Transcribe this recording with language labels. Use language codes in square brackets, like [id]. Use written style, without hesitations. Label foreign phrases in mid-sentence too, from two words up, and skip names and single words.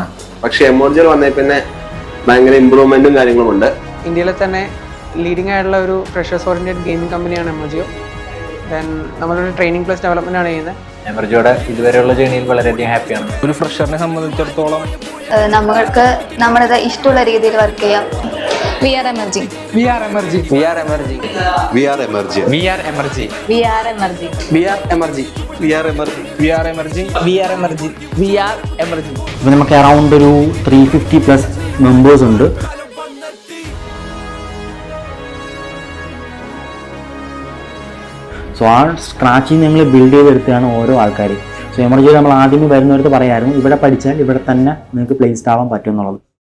[ml] പക്ഷെ എമർജിയിൽ വന്നേ പിന്നെ ഭയങ്കര ഇമ്പ്രൂവ്മെന്റും കാര്യങ്ങളും ഉണ്ട്. ഇന്ത്യയിലെ തന്നെ ലീഡിംഗ് ആയിട്ടുള്ള ഒരു [en] freshers oriented gaming [ml] കമ്പനിയാണ് എമർജിയോ. ദെൻ നമ്മളൊരു [en] training plus development [ml] ആണ് ചെയ്യുന്നത്. എമർജിയോടെ ഇതുവരെയുള്ള ജേണിയിൽ വളരെയധികം ഹാപ്പിയാണ്. ഒരു ഫ്രഷറിനെ സംബന്ധിച്ചിടത്തോളം നമ്മൾക്ക് നമ്മുടെ ഇഷ്ടമുള്ള രീതിയിൽ വർക്ക് ചെയ്യാം. VR Emerging. VR Emerging. VR Emerging. VR Emerging. VR Emerging. VR Emerging. VR Emerging. VR Emerging. VR Emerging. VR Emerging. VR Emerging. ഇപ്പോൾ നമുക്ക് അറൗണ്ട് ഒരു 350+ മെമ്പേഴ്സ് ഉണ്ട്. സോ ആ സ്ക്രാച്ചിൽ നിന്ന് ഞങ്ങൾ ബിൽഡ് ചെയ്തെടുത്തതാണ് ഓരോ ആൾക്കാർ. സോ എമർജിയിൽ നമ്മൾ ആദ്യമേ വരുന്നവർക്ക് പറയായിരുന്നു ഇവിടെ പഠിച്ചാൽ ഇവിടെ തന്നെ നിങ്ങൾക്ക് പ്ലേസ്ഡ് ആവാൻ പറ്റും എന്നുള്ളത്.